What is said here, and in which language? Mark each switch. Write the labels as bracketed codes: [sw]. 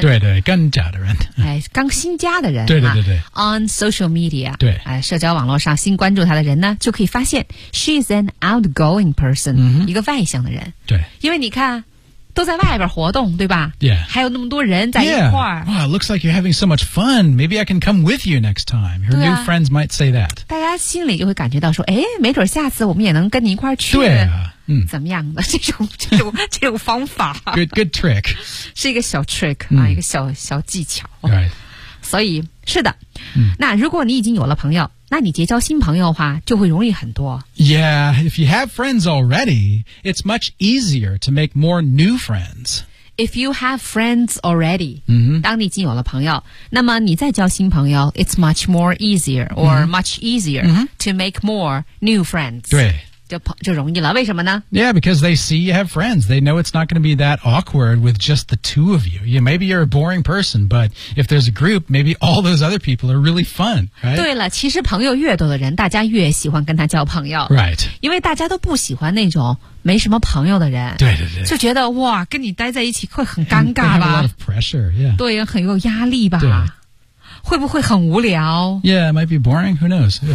[zh] 对对，更加的人。哎，刚新加的人。对对对对。 [en] On social media， [zh] 对，哎，社交网络上新关注他的人呢，就可以发现 [en] she's an outgoing person， [zh] 一个外向的人。对，因为你。你看都在外边活动对吧 [en] Yeah [zh] 还有那么多人在一块儿 [en] Yeah Wow looks like you're having so much fun Maybe I can come with you next time Your、new friends might say that [zh] 大家心里就会感觉到说哎，没准下次我们也能跟你一块去对、怎么样的这种方法 [en] good trick [zh] 是一个小 trick、一个小技巧 [en] Right [zh] 所以是的、那如果你已经有了朋友那你结交新朋友的话就会容易很多。 [en] Yeah, if you have friends already, it's much easier to make more new friends. If you have friends already,、 [zh] 当你已经有了朋友那么你再交新朋友 [en] it's much more easier or much easier to make more new friends. [zh] 对。就容易了。为什么呢？ [en] Yeah, because they see you have friends. They know it's not going to be that awkward with just the two of you. Yeah, maybe you're a boring person, but if there's a group, maybe all those other people are really fun, right? [zh] 对了，其实朋友越多的人，大家越喜欢跟他交朋友。 [en] Right. [zh] 因为大家都不喜欢那种没什么朋友的人，对对对，就觉得哇，跟你待在一起会很尴尬吧 [en] ？A lot of pressure, yeah. [zh] 对，很有压力吧？会不会很无聊 [en] ？Yeah, it might be boring. Who knows?、Yeah.